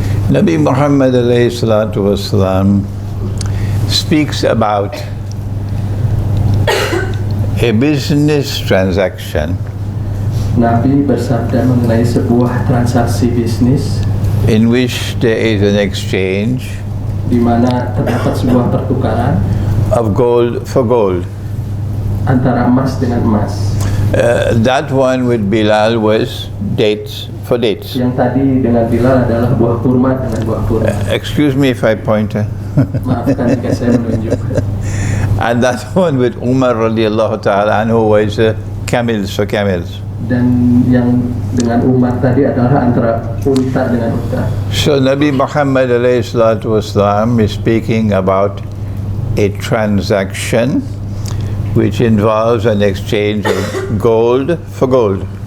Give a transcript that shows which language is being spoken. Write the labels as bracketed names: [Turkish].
[English] Nabi Muhammad alayhi salatu wasalam speaks about A business transaction [Indonesian] Nabi bersabda mengenai sebuah transaksi bisnis [English] in which there is an exchange [Indonesian] di mana terdapat sebuah pertukaran [English] of gold for gold. [Indonesian] antara emas dengan emas. [English] That one with Bilal was dates for dates. [Indonesian] Yang tadi dengan Bilal adalah buah kurma dengan buah kurma. [English] Excuse me if I point. [Indonesian] Maafkan jika saya menunjuk. [English] And that one with Umar radiallahu ta'ala anhu was camels for camels. [Indonesian] Dan yang dengan Umar tadi adalah antara unta dengan unta. [English] So Nabi Muhammad alayhi salatu wasalam is speaking about a transaction which involves an exchange of gold for gold.